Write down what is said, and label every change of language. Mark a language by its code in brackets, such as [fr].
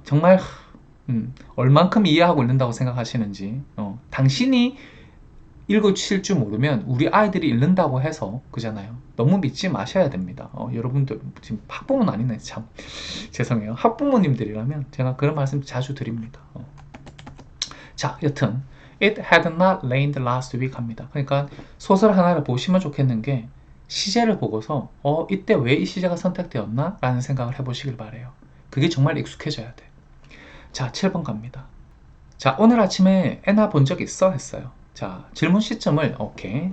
[ko] 정말 얼만큼 이해하고 읽는다고 생각하시는지. 당신이 읽으실 줄 모르면 우리 아이들이 읽는다고 해서 그잖아요. 너무 믿지 마셔야 됩니다. 여러분들 지금 학부모는 아니네. 참 죄송해요. 학부모님들이라면 제가 그런 말씀 자주 드립니다. 자, 여튼 [en] It had not rained last week [ko] 합니다. 그러니까 소설 하나를 보시면 좋겠는 게 시제를 보고서 이때 왜 이 시제가 선택되었나? 라는 생각을 해보시길 바래요. 그게 정말 익숙해져야 돼. 자, 7번 갑니다. 자, 오늘 아침에 애나 본 적 있어? 했어요. 자, 질문 시점을 오케이.